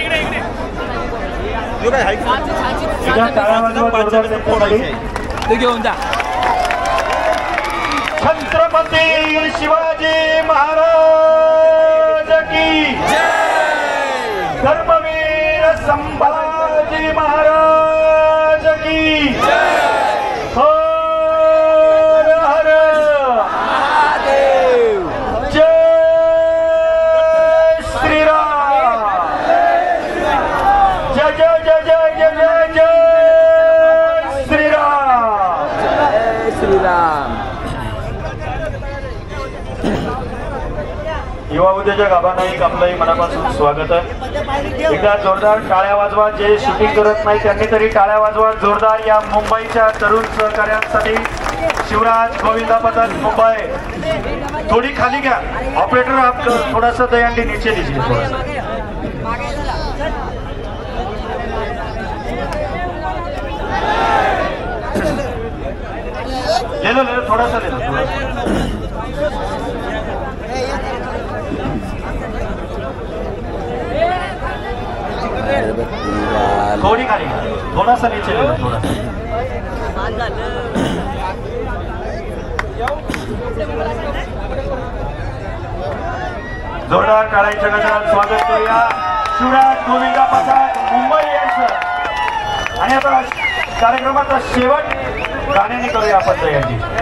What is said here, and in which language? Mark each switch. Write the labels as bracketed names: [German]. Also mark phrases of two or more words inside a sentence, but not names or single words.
[Marathi] ते घेऊन जा. [Hindi] छत्रपती शिवाजी महाराज की जय. धर्मवीर संभाजी महाराज की जय. हर हर महादेव. जय श्रीराम. जय जय जय जय जय जय जय श्रीराम. जय श्रीराम. [Marathi] युवा उद्योजक आबा नाईक आपलंही मनापासून स्वागत आहे. एकदा जोरदार टाळ्या वाजवा. जे शूटिंग करत नाही त्यांनी तरी टाळ्या वाजवा जोरदार या मुंबईच्या तरुण सहकार्यांसाठी. शिवराज गोविंदा पथक मुंबई थोड़ी खाली घ्या. [Hindi] ऑपरेटर आप थोड़ा सा दयांडी नीचे लीजिए थोड़ा सा. ले लो थोड़ा सा ले लो थोड़ा सा. [Marathi] थोड़ी खाली [Hindi] थोड़ा सा नीचे ले लो थोड़ा सा. [Marathi] जोरदार टाळ्यांच्या गजरात स्वागत करूया शिवराज गोविंदा पथक मुंबई यांचं. आणि आता कार्यक्रमाचा शेवट गाण्याने करूया आपण यांची.